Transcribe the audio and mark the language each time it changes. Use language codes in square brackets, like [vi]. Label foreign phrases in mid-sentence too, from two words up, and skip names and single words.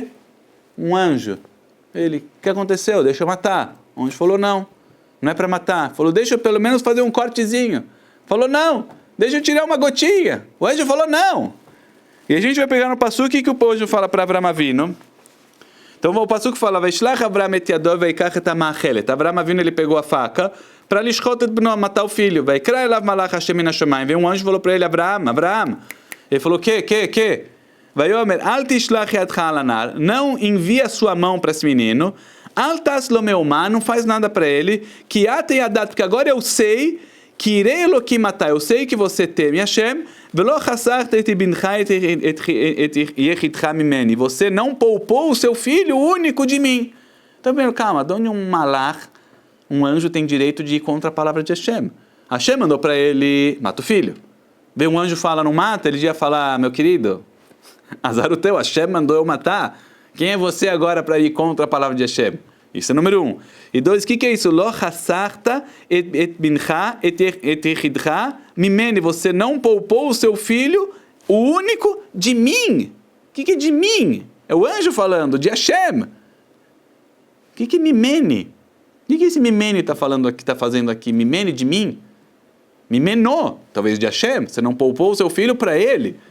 [pt] Um anjo. Ele, o que aconteceu? Deixa eu matar. O anjo falou, não é para matar. Falou, deixa eu pelo menos fazer um cortezinho. Falou, não, deixa eu tirar uma gotinha. O anjo falou, não. E a gente vai pegar no passuque que o anjo fala para Avraham Avinu. Então o passuque fala, [he] וישלח אברהם את ידו ויקח את המאכלת. [pt] Avraham Avinu ele pegou a faca para [he] לשחוט את בנו, [pt] matar o filho. [he] ויקרא אליו מלאך ה׳ מן השמים. [pt] Veio um anjo e falou para ele, Avraham. Ele falou, que? [he] ויאמר, אל תשלח ידך אל הנער. [pt] Não envia a sua mão para esse menino. [he] אל תעש לו מאומה, [pt] não faz nada para ele. [he] כי עתה ידעתי, [pt] porque agora eu sei que [he] ירא אלהים [pt] matar. Eu sei que você teme Hashem. [he] ולא חשכת את בנך את יחידך ממני. [pt] Você não poupou o seu filho único de mim. Então, calma, de onde um malach, um anjo tem direito de ir contra a palavra de Hashem? Hashem mandou para ele, mata o filho. Vem um anjo fala, não mata, ele ia falar, meu querido, azar o teu, Hashem mandou eu matar. Quem é você agora para ir contra a palavra de Hashem? Isso é número 1. E 2, o que é isso? [he] לא חשכת את בנך את יחידך ממני. [pt] Você não poupou o seu filho, o único, de mim. O que é de mim? É o anjo falando, de Hashem. O que é mimeni? O que esse mimeni está falando aqui, está fazendo aqui? Mimeni de mim? Mimeno, talvez de Hashem. Você não poupou o seu filho para ele.